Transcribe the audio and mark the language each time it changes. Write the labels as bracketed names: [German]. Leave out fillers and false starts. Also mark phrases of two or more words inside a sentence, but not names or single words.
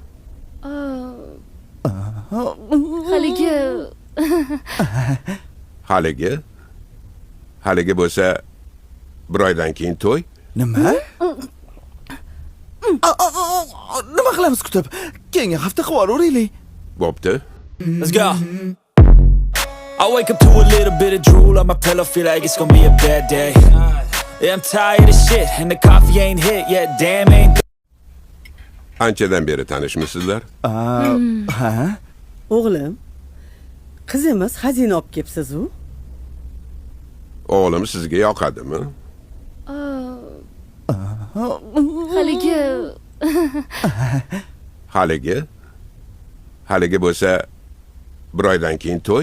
[Uzbek] Haligi bo'lsa, bir oydan keyin to'y. Nima? Nima qilamiz kutib? Keyingi hafta qilib yuboraylik. Bo'pti. [English] Let's go. I wake up to a little bit of drool on my pillow, feel like it's gonna be a bad day. Yeah, I'm tired of shit, and the coffee ain't hit yet, damn ain't. [Uzbek] Anchadan beri tanishmisizlar? Ha? O'g'lim, qizimiz xazina olib kelibsiz-u? O'g'lim sizga yoqadimi? Haligi bo'lsa, bir oydan keyin to'y.